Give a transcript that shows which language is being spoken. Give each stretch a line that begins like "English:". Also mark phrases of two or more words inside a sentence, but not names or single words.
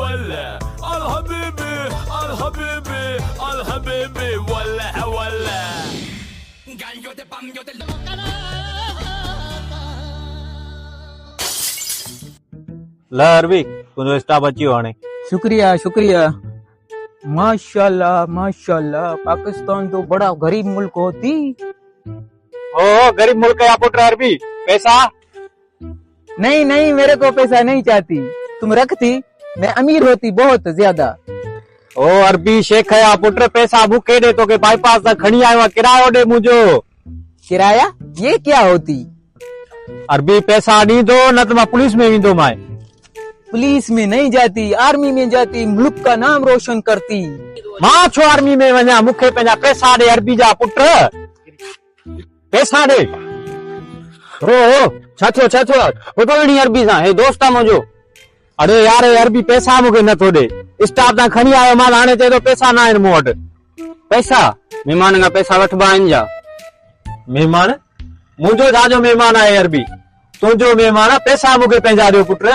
Arabic: ولا الحبيبي الحبيبي الحبيبي ولا ولا
Sindhi: ला अरबी तुझो स्टाफ अची वियो हाणे।
Urdu: شکریہ شکریہ. ماشاءاللہ ماشاءاللہ، پاکستان تو بڑا غریب ملک ہوتی.
Sindhi: ओ गरीब मुल्क है पुत्र अरबी, पैसा
Urdu: نہیں نہیں، میرے کو پیسہ نہیں چاہتی، تم رکھتی میں امیر ہوتی بہت زیادہ.
Sindhi: ओ अरबी शेख है पुत्र, पैसा मुखे दे तो के बाईपास तक खणी आयो, किरायो दे मुझो।
Urdu: کرایہ یہ کیا ہوتی?
Sindhi: अरबी पैसा दी दो न तो मैं पुलिस में वेंदो माए।
Urdu: پولیس میں نہیں جاتی، آرمی میں جاتی، ملک کا نام روشن کرتی.
Sindhi: मां छो आर्मी में वञा, मुखे पंहिंजा पैसा दे अरबी जा पुत्र, पैसा दे। ओ छा थियो ॿुधणी अरबी सां, हे दोस्त आहे मुंहिंजो। अरे यार अरबी पैसा मूंखे नथो ॾे, स्टाफ तां खणी आयो माल, हाणे चए थो पैसा न आहिनि मूं वटि। पैसा महिमान खां पैसा वठिबा आहिनि छा? महिमान मुंहिंजो छाजो महिमान आहे अरबी, तुंहिंजो महिमान आहे, पैसा मूंखे पंहिंजा ॾियो पुत्र।